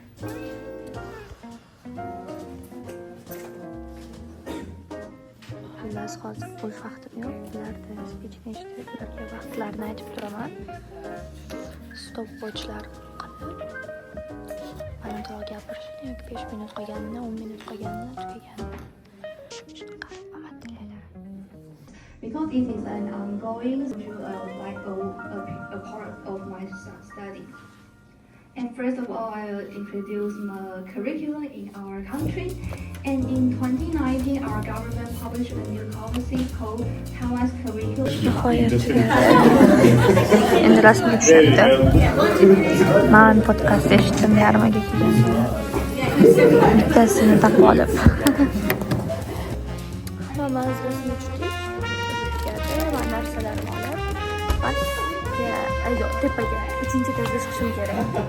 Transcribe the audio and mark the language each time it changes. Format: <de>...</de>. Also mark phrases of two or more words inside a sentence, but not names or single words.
<uz>Xullas, hozir bo'sh vaqtim yo'q. Ularda speechni eshitib, ularga vaqtlarini aytib turaman. Stopwatchlar qilib. Balandroq gapirishni yoki 5 minut qolganini, 10 minut qolganini tugaganini. Shunaqa omad tilayman.</uz> <en>Because it is an ongoing, like a part of my study. And first of all, I will introduce the curriculum in our country. And in 2019, our government published a new policy called Taiwan's Curriculum.</en> <uz>Nihoyat tugadi. Endi rasmiy tushyapti. Men podkast eshitdim yarmiga kelganda. Bittasini taqib olib. Hammamiz rasmiy tushdik. Va narsalarim olib, pastga, tepaga, 3-etajga chiqishim kerak.</uz>